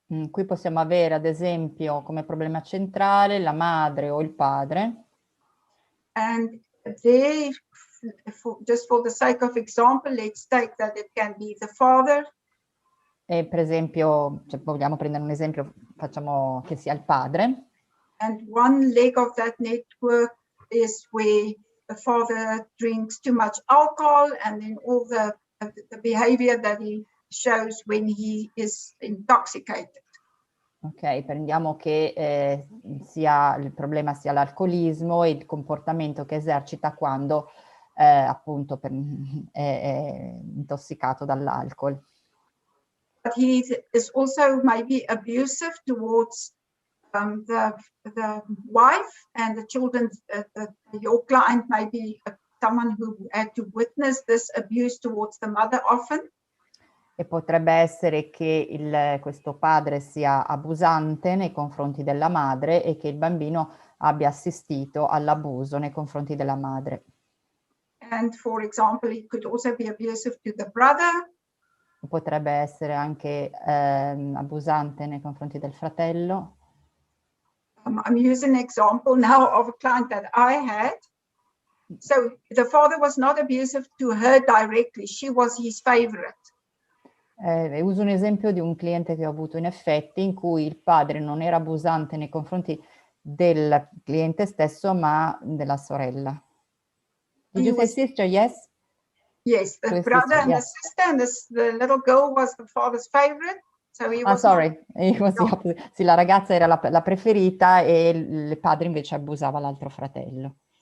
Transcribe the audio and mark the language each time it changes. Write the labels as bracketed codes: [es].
[it] Qui possiamo avere ad esempio come problema centrale la madre o il padre. [en] And they, just for the sake of example, let's take that it can be the father. [it] E per esempio, vogliamo prendere un esempio, facciamo che sia il padre. [en] And one leg of that network is where the father drinks too much alcohol, and then all the behavior that he shows when he is intoxicated. [it] Ok, prendiamo che il problema sia l'alcolismo e il comportamento che esercita quando appunto è intossicato dall'alcol. [en] But he is also maybe abusive towards the wife and the children. Your client may be someone who had to witness this abuse towards the mother often. [it] E potrebbe essere che questo padre sia abusante nei confronti della madre e che il bambino abbia assistito all'abuso nei confronti della madre. [en] And for example, he could also be abusive to the brother. [it] Potrebbe essere anche abusante nei confronti del fratello. [en] I'm using an example now of a client that I had. So the father was not abusive to her directly. She was his favorite. [it] Uso un esempio di un cliente che ho avuto in effetti in cui il padre non era abusante nei confronti del cliente stesso, ma della sorella. [en] Did you say sister? Yes? Yes, the brother and the sister, and the little girl was the father's favorite. So he was sorry. [it] Sì, la ragazza era la preferita e il padre invece abusava l'altro fratello.